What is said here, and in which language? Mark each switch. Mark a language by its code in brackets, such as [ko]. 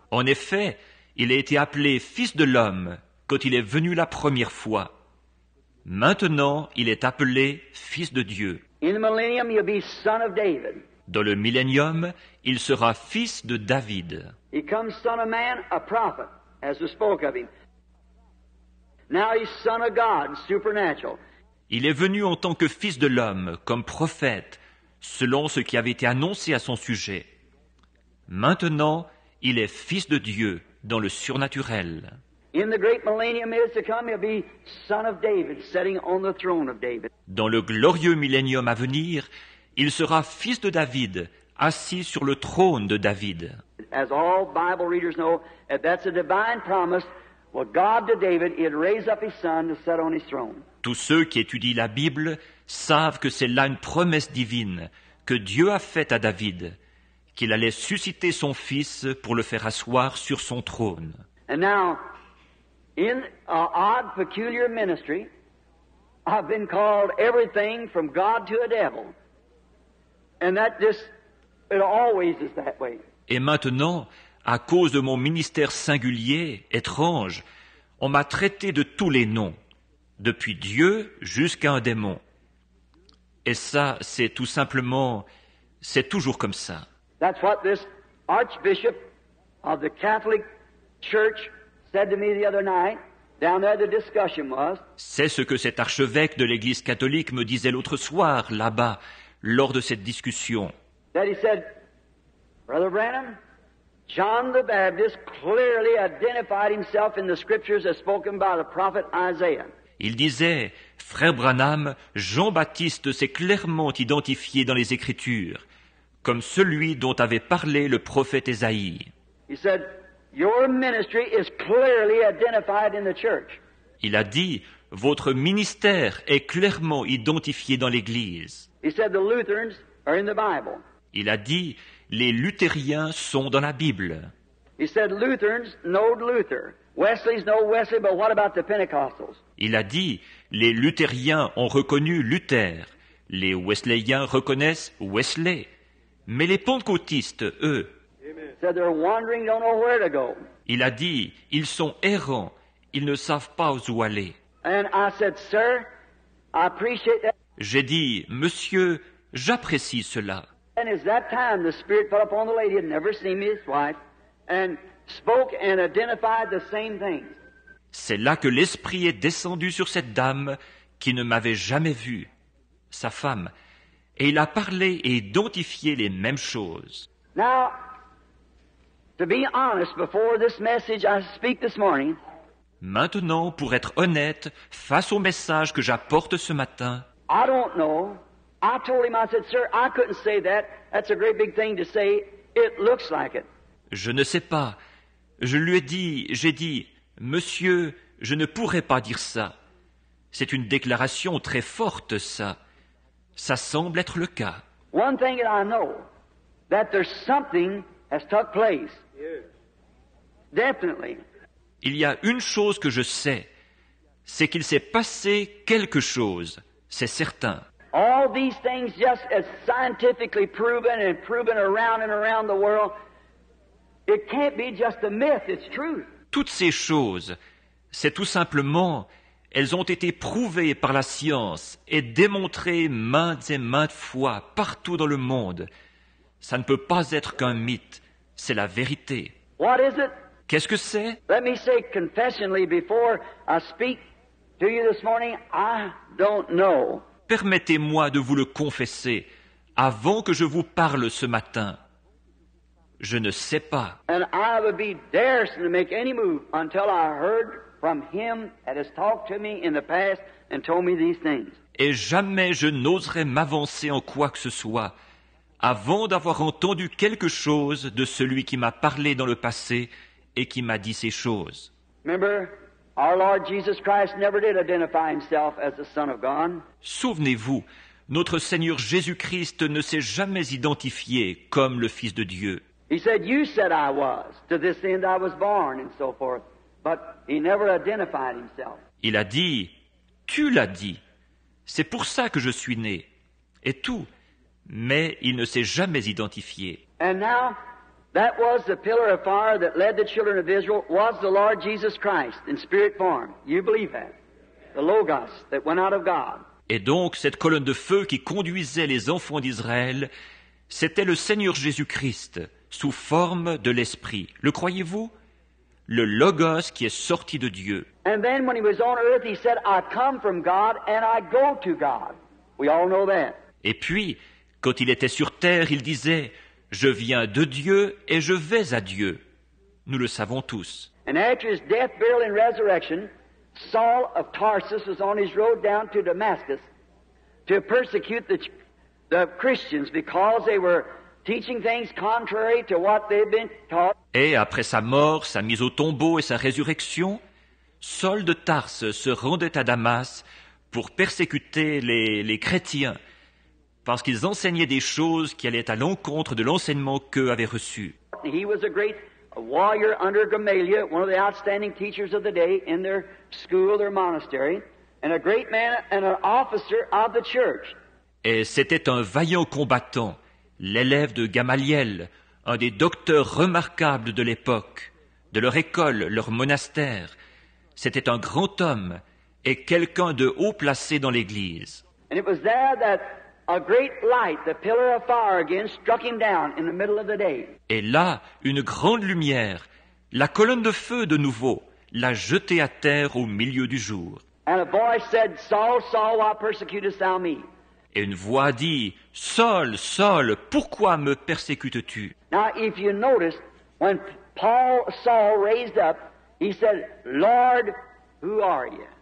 [fr] En effet, il a été appelé Fils de l'homme quand il est venu la première fois. Maintenant, il est appelé Fils de Dieu. [en] In the millennium he'll be Son of David. [fr] Dans le millénium, il sera fils de David. [en] He comes Son of Man, a prophet, as we spoke of him. Now he's Son of God, supernatural. [fr] Il est venu en tant que fils de l'homme, comme prophète, selon ce qui avait été annoncé à son sujet. Maintenant, il est fils de Dieu, dans le surnaturel. [en] In the great millennium is to come, he'll be Son of David, sitting on the throne of David. [fr] Dans le glorieux millénium à venir, il sera fils de David, assis sur le trône de David. [en] As all Bible readers know, that's a divine promise. Well, God to David, he'd raise up his son to sit on his throne. [fr] Tous ceux qui étudient la Bible savent que c'est là une promesse divine que Dieu a faite à David, qu'il allait susciter son fils pour le faire asseoir sur son trône. [en] And now, in an odd, peculiar ministry, I've been called everything from God to a devil. And that just, it always is that way. [fr] Et maintenant, à cause de mon ministère singulier, étrange, on m'a traité de tous les noms, depuis Dieu jusqu'à un démon. Et ça, c'est tout simplement, c'est toujours comme ça. [en] That's what this Archbishop of the Catholic Church said to me the other night. Down there the discussion was. [fr] C'est ce que cet archevêque de l'Église catholique me disait l'autre soir, là-bas, lors de cette discussion. [en] That he said, Brother Branham, John the Baptist clearly identified himself in the scriptures as spoken by the prophet Isaiah. [fr] Il disait, Frère Branham, Jean-Baptiste s'est clairement identifié dans les Écritures, comme celui dont avait parlé le prophète Ésaïe. [en] He said, your ministry is clearly identified in the church. [fr] Il a dit, votre ministère est clairement identifié dans l'Église. [en] He said, the Lutherans are in the Bible. [fr] Il a dit, les luthériens sont dans la Bible. [en] He said, Lutherans know Luther. Wesley's know Wesley, but what about the Pentecostals? [fr] Il a dit, les luthériens ont reconnu Luther. Les wesleyens reconnaissent Wesley. Mais les pentecôtistes, eux, [en] Said they're wandering, don't know where to go. [fr] il a dit, ils sont errants, ils ne savent pas où aller. [en] And I said, sir, I appreciate that. [fr] J'ai dit, monsieur, j'apprécie cela. [en] And it's that time the Spirit fell upon the lady, had never seen his wife, and spoke and identified the same things. [fr] C'est là que l'Esprit est descendu sur cette dame qui ne m'avait jamais vue, sa femme, et il a parlé et identifié les mêmes choses. [en] Now, to be honest, before this message I speak this morning, [fr] Maintenant, pour être honnête, face au message que j'apporte ce matin, [en] I don't know. I told him, I said, sir, I couldn't say that. That's a great big thing to say. It looks like it. [fr] je ne sais pas. Je lui ai dit, j'ai dit, monsieur, je ne pourrais pas dire ça. C'est une déclaration très forte, ça. Ça semble être le cas. [en] One thing that I know, that there's something has took place. Definitely. [fr] Il y a une chose que je sais, c'est qu'il s'est passé quelque chose, c'est certain. [en] All these things just as scientifically proven and proven around and around the world, it can't be just a myth, it's truth. [fr] Toutes ces choses, c'est tout simplement, elles ont été prouvées par la science et démontrées maintes et maintes fois partout dans le monde. Ça ne peut pas être qu'un mythe, c'est la vérité. [en] What is it? [fr] Qu'est-ce que c'est? [en] Let me say confessionally before I speak to you this morning, I don't know. [fr] Permettez-moi de vous le confesser avant que je vous parle ce matin. Je ne sais pas. [en] And I would be daresome to make any move until I heard from him that has talked to me in the past and told me these things. [fr] Et jamais je n'oserais m'avancer en quoi que ce soit avant d'avoir entendu quelque chose de celui qui m'a parlé dans le passé et qui m'a dit ces choses. [en] Remember, our Lord Jesus Christ never did identify himself as the Son of God. [fr] Souvenez-vous, notre Seigneur Jésus-Christ ne s'est jamais identifié comme le Fils de Dieu. [en] He said, you said I was. To this end I was born, and so forth. But he never identified himself. [fr] Il a dit, tu l'as dit, c'est pour ça que je suis né, et tout, mais il ne s'est jamais identifié. [en] And now, that was the pillar of fire that led the children of Israel, was the Lord Jesus Christ in spirit form. You believe that? The Logos that went out of God. [fr] Et donc, cette colonne de feu qui conduisait les enfants d'Israël, c'était le Seigneur Jésus-Christ, sous forme de l'Esprit. Le croyez-vous? Le Logos qui est sorti de Dieu. [en] And then when he was on earth, he said, I come from God and I go to God. We all know that. [fr] Et puis, quand il était sur terre, il disait, je viens de Dieu et je vais à Dieu. Nous le savons tous. [en] And after his death, burial, and resurrection, Saul of Tarsus was on his road down to Damascus to persecute the Christians because they were teaching things contrary to what they'd been taught. [fr] Et après sa mort, sa mise au tombeau et sa résurrection, Saul de Tarse se rendait à Damas pour persécuter les chrétiens, parce qu'ils enseignaient des choses qui allaient à l'encontre de l'enseignement qu'eux avaient reçu. [en] He was a great warrior under Gamaliel, one of the outstanding teachers of the day in their school, their monastery, and a great man and an officer of the church. [fr] Et c'était un vaillant combattant, l'élève de Gamaliel, un des docteurs remarquables de l'époque, de leur école, leur monastère. C'était un grand homme et quelqu'un de haut placé dans l'Église. [en] And it was there that a great light, the pillar of fire again, struck him down in the middle of the day. [fr] Et là, une grande lumière, la colonne de feu de nouveau, l'a jeté à terre au milieu du jour. [en] And a voice said, Saul, Saul, why persecutest thou me? [fr] Et une voix dit, « Saul, Saul, pourquoi me persécutes-tu » [en] Now, if you notice, when Saul raised up, he said, Lord, who are you?